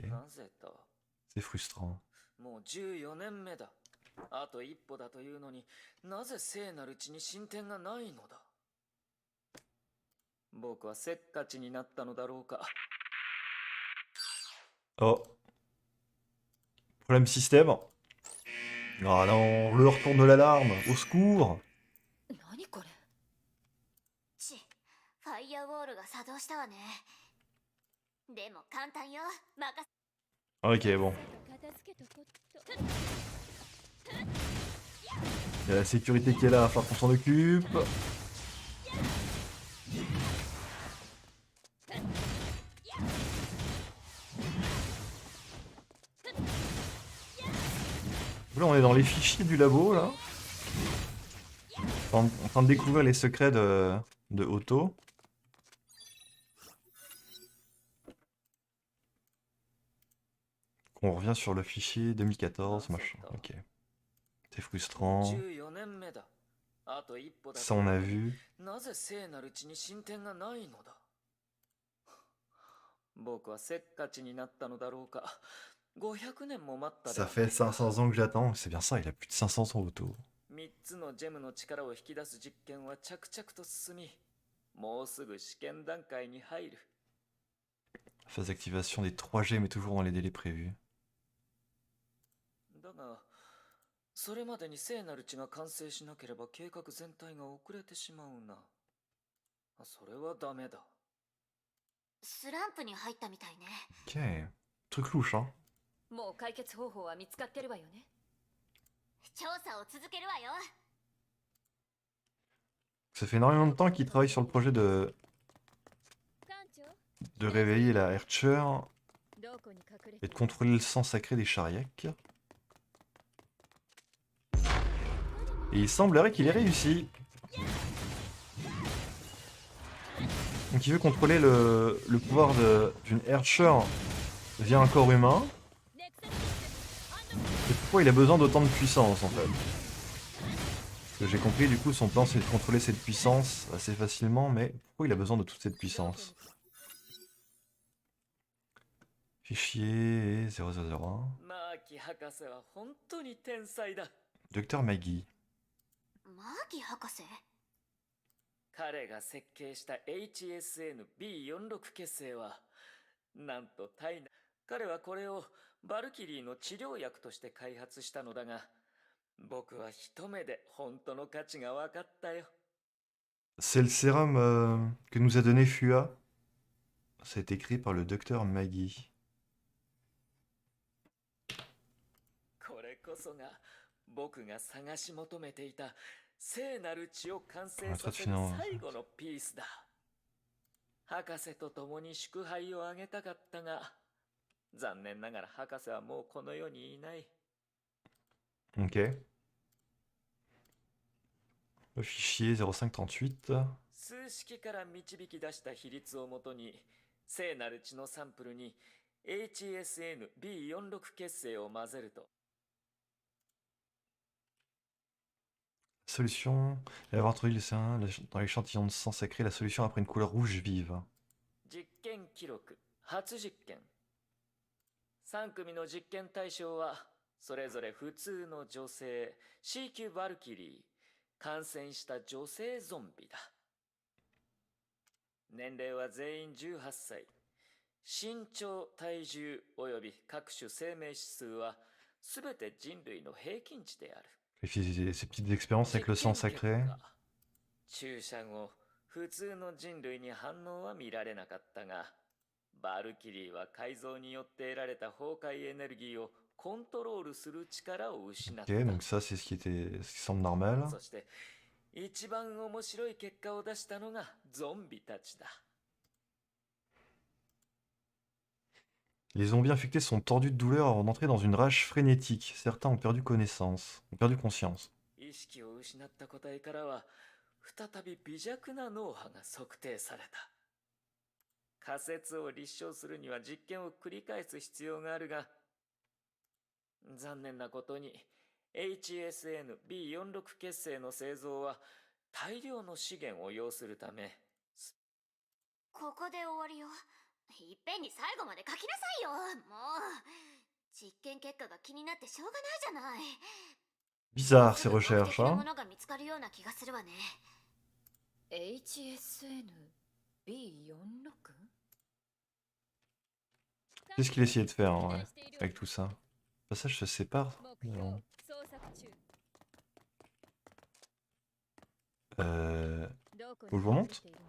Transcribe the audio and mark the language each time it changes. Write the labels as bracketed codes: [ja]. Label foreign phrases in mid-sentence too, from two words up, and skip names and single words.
[ja] なぜだ。 [fr] C'est frustrant. [ja] もう14年目だ。あと一歩だというのになぜ聖なる血に進展がないのだ。僕はせっかちになったのだろうか。 [fr] Oh. Problème système. Ah non, le retour de l'alarme. Au secours. [ja] 何これ。ファイアウォールが作動したわね。でも簡単よ。任せ。 [fr] Ok, bon. [ja] 片付けとこっと。 [fr] Il y a la sécurité qui est là, il va falloir qu'on s'en occupe. Là, on est dans les fichiers du labo, là. En train de découvrir les secrets de Otto. On revient sur le fichier 2014, machin. Ok. C'est frustrant. [ja] 14 年目だ。あと一歩だ。 [fr] Ça, on a vu. [ja] なぜ聖なる血に進展がないのだ。僕はせっかちになったのだろうか。500年も待ったで [fr] Ça [ja] は [fr] fait 500 ans que j'attends. C'est bien ça, il a plus de 500 ans Otto. [ja] 3 つのジェムの力を引き出す実験は着々と進み、もうすぐ試験段階に入る。 [fr] Phase d'activation des 3G, mais toujours dans les délais prévus. [ja] だが、それまでに聖なる血が完成しなければ計画全体が遅れてしまうな。それはダメだ。スランプに入ったみたいね。 [fr] Ok. Truc louche, hein. [ja] もう解決方法は見つかってるわよね。調査を続けるわよ。 [fr] Ça fait énormément de temps qu'il travaille sur le projet [ja] 艦長、 [fr] de réveiller la Hercher [ja] どこに隠れ [fr] et [ja] て [fr] de contrôler le sang sacré des Chariacs. Et il semblerait qu'il ait réussi. Donc il veut contrôler le pouvoir d'une Hercher via un corps humain. Et pourquoi il a besoin d'autant de puissance en fait? Parce que j'ai compris, du coup, son plan c'est de contrôler cette puissance assez facilement, mais pourquoi il a besoin de toute cette puissance? Fichier 0001. [ja] マーキ博士は本当に天才だ。 [fr] Docteur Maggie. [ja] マーギ博士。彼が設計した HSN-B46 結成は、なんと体内。彼はこれをバルキリーの治療薬として開発したのだが、僕は一目で本当の価値が分かったよ。 [fr] C'est le sérum que nous a donné Fua. C'est écrit par le docteur Maggie. [ja] これこそが僕が探し求めていた聖なる血を完成させる最後のピースだ。博士と共に祝杯をあげたかったが、残念ながら博士はもうこの世にいない。 [fr] Ok. Le fichier 0538. [ja] 数式から導き出した比率をもとに、聖なる血のサンプルに HSN-B46 結成を混ぜると、 [fr] solution. Et avoir introduit le sein dans l'échantillon de sang sacré, la solution après une couleur rouge vive. [ja] 実験記録初実験3組の実験対象はそれぞれ普通の女性 C 級バルキリー感染した女性ゾンビだ年齢は全員18歳身長体重および各種生命指数はすべて人類の平均値である [fr] Il fait ces petites expériences avec le sang sacré. [ja] 注射後普通の人類に反応は見られなかったがバルキリーは改造によって得られた崩壊エネルギーをコントロールする力を失った。 [fr] Ok, donc ça c'est ce qui semble normal. [ja] そして一番面白い結果を出したのがゾンビたちだ。 [fr] Les zombies infectés sont tordus de douleur avant d'entrer dans une rage frénétique. Certains ont perdu conscience. [ja] 意識を失った個体からは再び微弱な脳波が測定された。仮説を立証するには実験を繰り返す必要があるが、残念なことに HSN-B46 結成の製造は大量の資源を要するため、ここで終わりよ。いっぺんに最後まで書きなさいよ。もう実験結果が気になってしょうがないじゃない。 [fr] Bizarre ces recherches, hein. [ja] ものが見つかるような気がするわね。 HSN-B46 [fr] Qu'est-ce qu'il essayait de faire hein, ouais, avec tout ça? Le passage se sépare. Non. Faut que je vous remonte?